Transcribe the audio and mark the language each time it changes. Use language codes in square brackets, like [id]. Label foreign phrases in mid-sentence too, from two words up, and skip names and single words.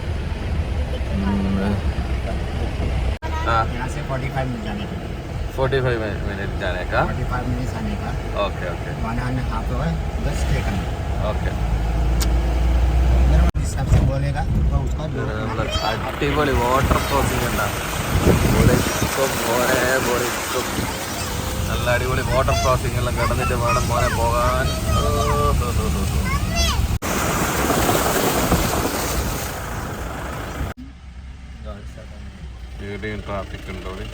[hi] 45 मिनट जाने का. 45 मिनट आने का. ओके 1.5 hour बस स्टे करना. ओके. सबसे बोलेगा तो उसका [ml] അടിപൊളി [en] water crossing [ml] ഉണ്ടാകും. നല്ല അടിപൊളി [en] water crossing [ml] എല്ലാം കിടന്നിട്ട് വേണം മോനെ പോകാൻ. ഇവിടെയും ട്രാഫിക് ഉണ്ടോ?